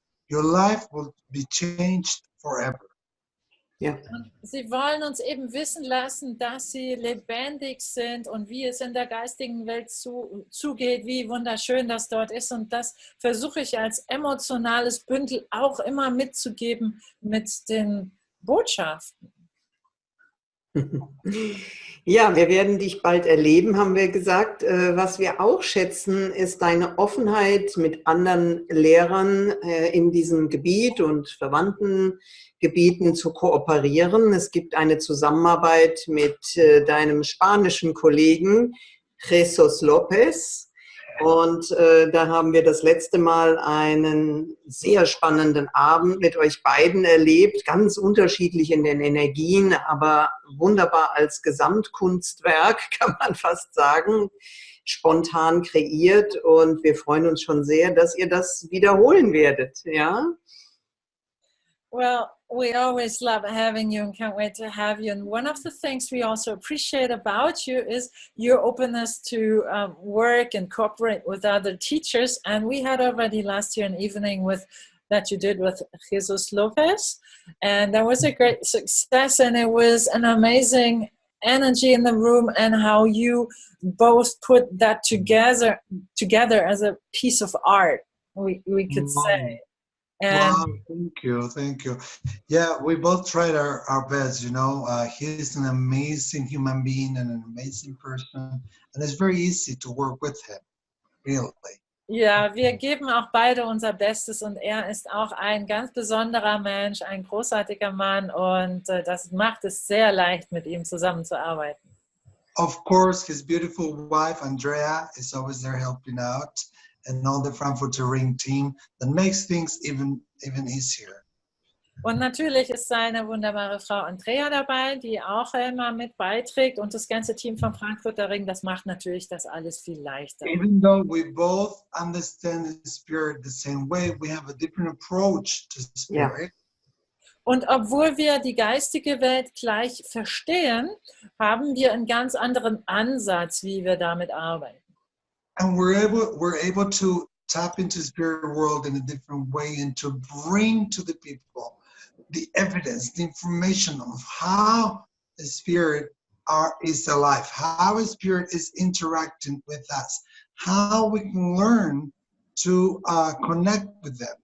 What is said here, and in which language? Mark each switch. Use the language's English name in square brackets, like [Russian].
[English] your life will be changed forever. [German] Ja. Und sie wollen uns eben wissen lassen, dass sie lebendig sind und wie es in der geistigen Welt zugeht, wie wunderschön das dort ist. Und das versuche ich als emotionales Bündel auch immer mitzugeben mit den Botschaften. Ja, wir werden dich bald erleben, haben wir gesagt. Was wir auch schätzen, ist deine Offenheit, mit anderen Lehrern in diesem Gebiet und verwandten Gebieten zu kooperieren. Es gibt eine Zusammenarbeit mit deinem spanischen Kollegen Jesus Lopez. Und da haben wir das letzte Mal einen sehr spannenden Abend mit euch beiden erlebt, ganz unterschiedlich in den Energien, aber wunderbar als Gesamtkunstwerk, kann man fast sagen, spontan kreiert. Und wir freuen uns schon sehr, dass ihr das wiederholen werdet. Ja? [English] Well, we always love having you and can't wait to have you. And one of the things we also appreciate about you is your openness to work and cooperate with other teachers. And we had already last year an evening that you did with Jesus Lopez. And that was a great success. And it was an amazing energy in the room and how you both put that together as a piece of art, we could say. And wow, thank you. Yeah, we both tried our best, you know. He's an amazing human being and an amazing person. And it's very easy to work with him, really. [German] Ja, wir geben auch beide unser Bestes und er ist auch ein ganz besonderer Mensch, ein großartiger Mann und das macht es sehr leicht, mit ihm zusammenzuarbeiten. [English] Of course, his beautiful wife, Andrea, is always there helping out. And all the Frankfurter Ring team that makes things even easier. [German] Und natürlich ist seine wunderbare Frau Andrea dabei, die auch immer mit beiträgt und das ganze Team vom Frankfurter Ring, das macht natürlich das alles viel leichter. [English] Even though we both understand the spirit the same way, we have a different approach to spirit. [German] Ja. Und obwohl wir die geistige Welt gleich verstehen, haben wir einen ganz anderen Ansatz, wie wir damit arbeiten. [English] And we're able to tap into the spirit world in a different way and to bring to the people the evidence, the information of how the spirit is alive, how the spirit is interacting with us, how we can learn to connect with them.